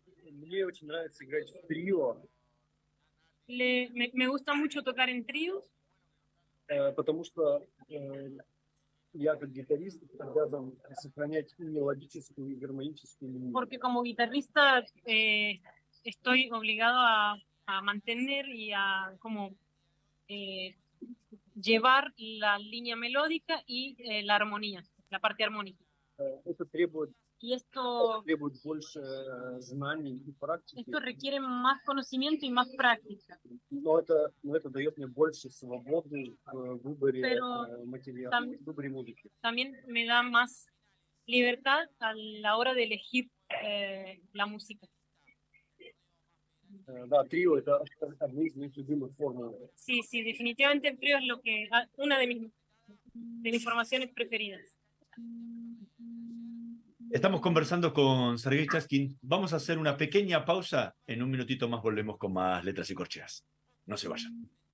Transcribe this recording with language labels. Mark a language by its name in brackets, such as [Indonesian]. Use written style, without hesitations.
[Russian] Мне очень нравится играть в трио, [Spanish] Me gusta mucho tocar en tríos [Russian] потому что я как гитарист обязан сохранять и мелодическую, и гармоническую линию. [Spanish] porque como guitarrista estoy obligado a mantener y a como llevar la línea melódica y la armonía, la parte armónica. [Russian] Это требует [Spanish] Y esto [Russian] больше знаний и практики, [Spanish] requiere más conocimiento y más práctica. [Russian] но это дает мне больше свободы в выборе [Spanish] Pero [Russian] материала, в выборе музыки. [Spanish] También me da más libertad a la hora de elegir la música. [Russian] Да, трио — это одна из моих любимых формул. [Spanish] Sí, sí, definitivamente el trío es una de mis formaciones preferidas. Estamos conversando con Sergei Chaskin. Vamos a hacer una pequeña pausa. En un minutito más volvemos con más letras y corcheas. No se vayan.